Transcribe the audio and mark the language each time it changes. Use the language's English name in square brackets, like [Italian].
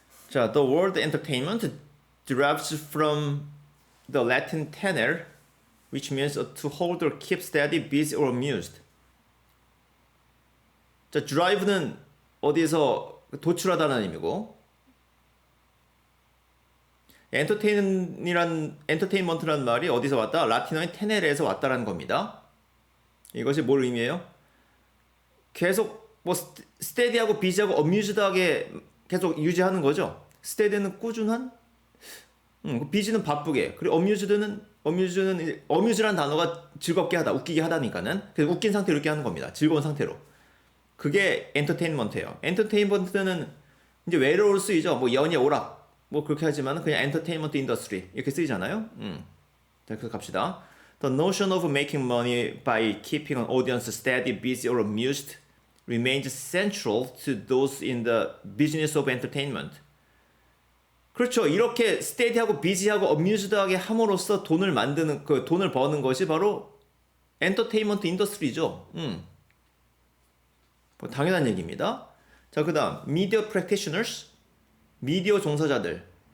[Korean] 자, [English] the word entertainment derives from the Latin tenere, which means to hold or keep steady, busy or amused. [Korean] 자, drive는 어디에서 도출하다는 의미고, 엔터테인먼트라는 말이 어디서 왔다? 라틴어인 테네레에서 왔다라는 겁니다. 이것이 뭘 의미해요? 계속 뭐 스테디하고 비지하고 어뮤즈드하게 계속 유지하는 거죠. 스테디는 꾸준한, 비지는 바쁘게, 그리고 어뮤즈라는 단어가 즐겁게 하다, 웃기게 하다니까는 그래서 웃긴 상태로 이렇게 하는 겁니다. 즐거운 상태로. 그게 엔터테인먼트예요. 엔터테인먼트는 이제 외로울 쓰이죠. 뭐 연예 오락 뭐 그렇게 하지만 그냥 엔터테인먼트 인더스트리 이렇게 쓰이잖아요. 자, 그래서 갑시다. [English] The notion of making money by keeping an audience steady, busy or amused remains central to those in the business of entertainment. [Korean] 그렇죠. 이렇게 스테디하고 비지하고 어뮤즈드하게 함으로써 돈을 만드는 그 돈을 버는 것이 바로 엔터테인먼트 인더스트리죠. 뭐 당연한 얘기입니다. 자, 그다음 [English] media practitioners, [Korean] 미디어 종사자들.